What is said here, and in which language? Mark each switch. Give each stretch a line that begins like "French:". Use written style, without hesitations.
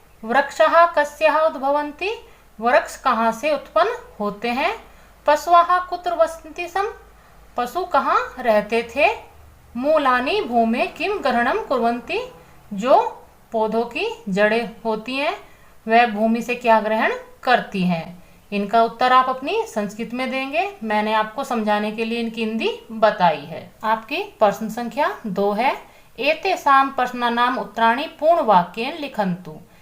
Sanskrit: वृक्षः कस्यः उद्भवन्ति।
Hindi: वृक्ष कहाँ से उत्पन्न होते हैं?
Sanskrit: पशवः कुत्र वसन्ति स्म।
Hindi: पशु कहाँ रहते थे?
Sanskrit: मूलानि भूमे किम ग्रहणं कुर्वन्ति।
Hindi: जो पौधों की जड़ें होती हैं वह भूमि से क्या ग्रहण करती हैं। इनका उत्तर आप अपनी संस्कृत में देंगे। मैंने आपको समझाने के लिए इनकी हिंदी बताई है। आपकी प्रश्न संख्या 2 है,
Sanskrit: एतेषां प्रश्नानां उत्तराणि पूर्ण वाक्येन लिखन्तु।